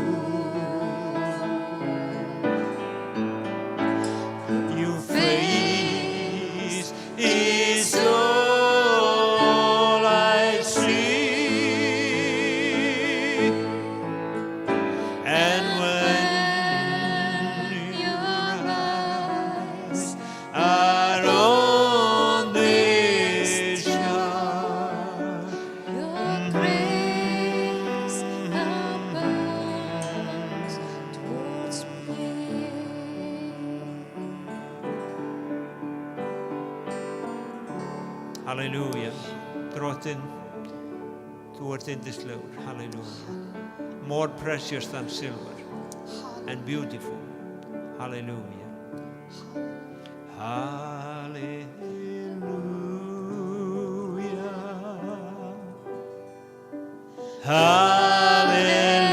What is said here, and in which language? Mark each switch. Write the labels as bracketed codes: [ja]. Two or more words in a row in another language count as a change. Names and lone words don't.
[en] Your face is all I see, and when your eyes are on this child, Your grace abounds towards me. Halleluja. [is] Drottinn, þú ert yndislegur. Halleluja. [en] More precious than silver and beautiful. Halleluja. Hallelujah.